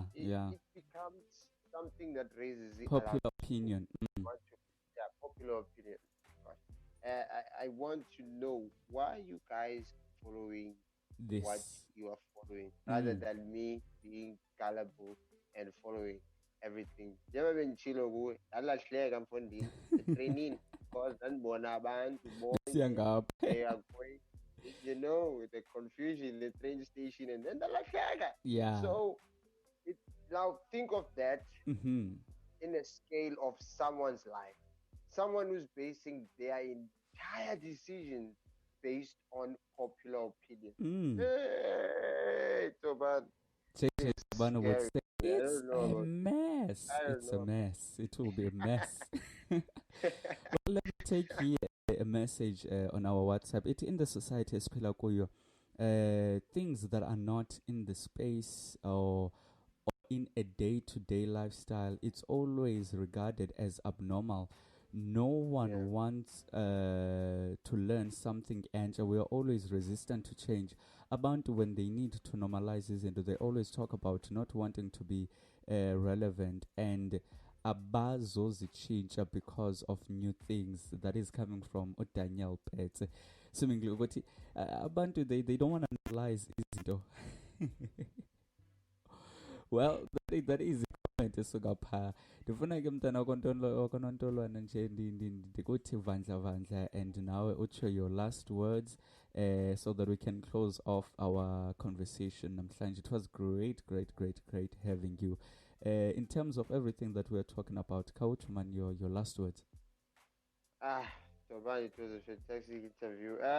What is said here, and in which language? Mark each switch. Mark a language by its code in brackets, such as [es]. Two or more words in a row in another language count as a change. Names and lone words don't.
[en] It becomes something that raises it. Popular opinion. Yeah, popular opinion. I want to know why you guys following This. what you are following rather than me being gullible and following everything. [xh] Njengoba benitshilo kuwe ndalahleka mfondini etrainini because ndandibona abantu bonke [en] they are going, you know, the confusion in the train station and then ndalahleka. Yeah. So now think of that in a scale of someone's life. Someone who's basing their entire decisions based on popular opinion. Hey, Toban. It's a mess. It's a mess. It will be a mess. Well, let me take here a message on our WhatsApp. It in the society [xh] esiphila kuyo. [en] Things that are not in the space or in a day-to-day lifestyle, it's always regarded as abnormal. No one wants to learn something, and we are always resistant to change. Abantu, when they need to normalize izinto, they always talk about not wanting to be relevant and abazozichinja because of new things. That is coming from Daniel Pete. Seemingly, but abantu, they don't want to normalize izinto. Well, that is comment [xh] esuka phaa. Ndifuna ke mntana wakonontolwana nje ndikuthi vandla [en] and [xh] nawe utsho [en] your last words so that we can close off our conversation namhlanje. It was great having you In terms of everything that we're talking about, Kauchman, your last words. Ah, Toban, it was a fantastic interview.